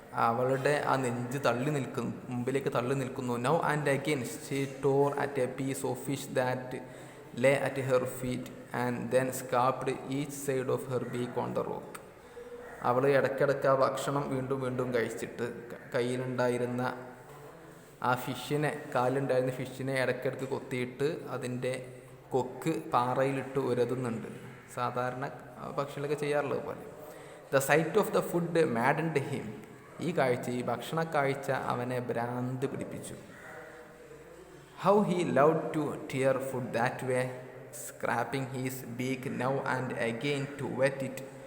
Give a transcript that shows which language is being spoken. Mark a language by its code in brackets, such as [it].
[ml] അവളുടെ ആ നെഞ്ച് മുമ്പിലേക്ക് തള്ളി നിൽക്കുന്നു. [en] Now and again she tore at a piece of fish that lay at her feet and then scarped each side of her beak on the rock. [ml] അവൾ ഇടയ്ക്കിടയ്ക്ക് ആ ഭക്ഷണം വീണ്ടും വീണ്ടും കഴിച്ചിട്ട് കയ്യിലുണ്ടായിരുന്ന ആ കാലിലുണ്ടായിരുന്ന ഫിഷിനെ ഇടയ്ക്കിടയ്ക്ക് കൊത്തിയിട്ട് അതിൻ്റെ കൊക്ക് പാറയിലിട്ട് ഉരതുന്നുണ്ട്. സാധാരണ പക്ഷികളൊക്കെ ചെയ്യാറുള്ളത് പോലെ. [en] The sight of the food maddened him. [ml] ഈ ഭക്ഷണ കാഴ്ച അവനെ ഭ്രാന്ത് പിടിപ്പിച്ചു. [en] How he loved to tear food that way, scraping his beak now and again to wet it.